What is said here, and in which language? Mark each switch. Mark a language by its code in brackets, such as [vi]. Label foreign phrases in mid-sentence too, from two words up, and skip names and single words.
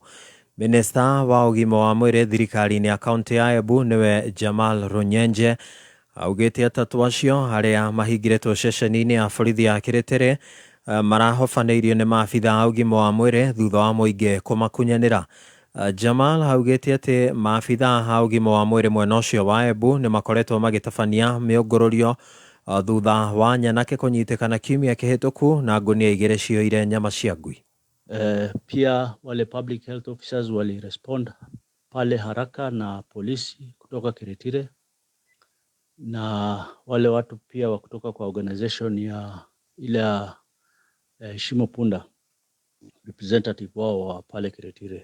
[ki] Minista wa ũgima wa mwĩrĩ thirikari-inĩ ya kaunti ya Embu nĩwe Jamal Runyenje augĩte atatũ acio arĩa mahingĩrĩtwo ceceni-inĩ ya borithi ya Kĩrĩtere marahobanĩirio nĩ maabitha a ũgima wa mwĩrĩ thutha wa mũingĩ kũmakunyanĩra. Jamal augĩte atĩ maabitha a ũgima wa mwĩrĩ mwena ũcio wa Embu nĩ makoretwo magĩtabania mĩũngũrũrio thutha wa nyanake kũnyitĩkana kiumia kĩhĩtũku na ngũnia 2 cioire nyama cia ngui. [sw] Pia wale [en] public health officers [sw] walirespond pale haraka na polisi kutoka Kiritire na wale watu pia wa kutoka kwa organization ya ile Shimo Punda representative wao wa pale Kiritire.